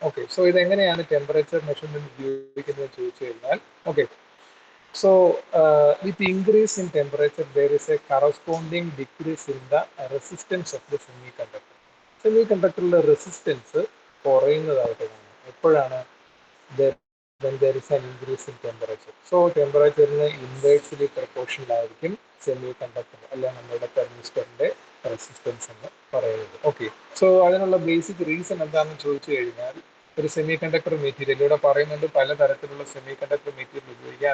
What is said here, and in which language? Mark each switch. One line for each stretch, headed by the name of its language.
Malayalam: Okay, so ഇതെങ്ങനെയാണ് temperature measurement ഉപയോഗിക്കുന്നത് ചോദിച്ചു കഴിഞ്ഞാൽ, okay,
English: so with increase in temperature there is a corresponding decrease in the resistance of the semiconductor.
Malayalam: സെമികണ്ടക്ടറിലെ resistance കുറയുന്നതായിട്ട് കാണാം. എപ്പോഴാണ്?
English: when there is an increase in temperature.
Malayalam: So ടെമ്പറേച്ചറിന് inversely proportional ആയിരിക്കും semi conductor അല്ലെ നമ്മുടെ തെർമിസ്റ്ററിന്റെ resistance എന്ന് പറയുന്നത്. Okay, so അതിനുള്ള basic reason എന്താണെന്ന് ചോദിച്ചു കഴിഞ്ഞാൽ, ഒരു സെമി കണ്ടക്ടർ മെറ്റീരിയൽ ഇവിടെ പറയുന്നുണ്ട് പലതരത്തിലുള്ള സെമി കണ്ടക്ടർ മെറ്റീരിയൽ ഉപയോഗിക്കുക.